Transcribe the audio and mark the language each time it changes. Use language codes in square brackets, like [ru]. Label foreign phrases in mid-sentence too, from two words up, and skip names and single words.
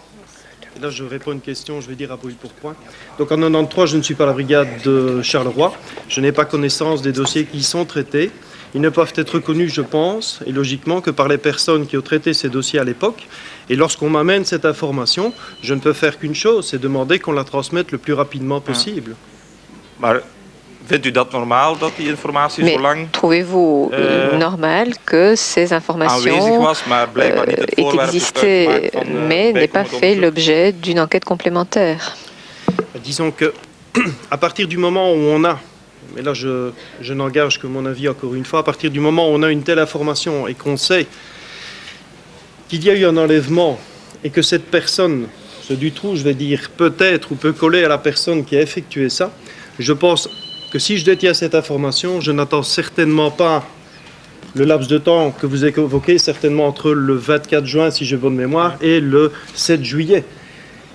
[fr] Et là, je réponds à une question, je vais dire à brûle pour point. Donc en 93, je ne suis pas à la brigade de Charleroi. Je n'ai pas connaissance des dossiers qui y sont traités. Ils ne peuvent être connus, je pense, et logiquement, que par les personnes qui ont traité ces dossiers à l'époque. Et lorsqu'on m'amène cette information, je ne peux faire qu'une chose, c'est demander qu'on la transmette le plus rapidement possible. [nl] Maar vindt u dat normaal dat die informatie zo lang [fr] trouvez-vous normal que ces informations aient existé, mais n'aient pas fait l'objet d'une enquête complémentaire? Disons que, à partir du moment où on a, mais là je n'engage que mon avis encore une fois, à partir du moment où on a une telle information et qu'on sait qu'il y a eu un enlèvement et que cette personne, ce Dutroux, je vais dire, peut-être ou peut coller à la personne qui a effectué ça, je pense que si je détiens cette information, je n'attends certainement pas le laps de temps que vous évoquez, certainement entre le 24 juin, si j'ai bonne mémoire, et le 7 juillet.